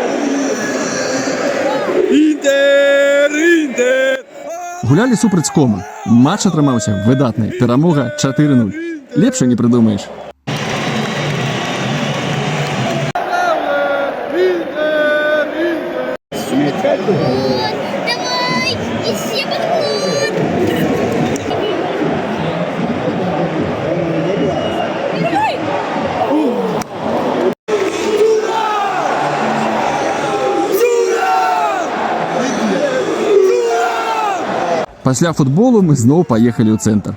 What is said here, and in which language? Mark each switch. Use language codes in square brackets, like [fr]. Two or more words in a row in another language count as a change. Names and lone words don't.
[be] Гулялі супраць Кома. Матч атрымаўся выдатны, перамога 4-0. Лепш не прыдумаеш. [ru] Давай, и все подходят. [be] Пасля футболу мы зноў паехалі ў цэнтр.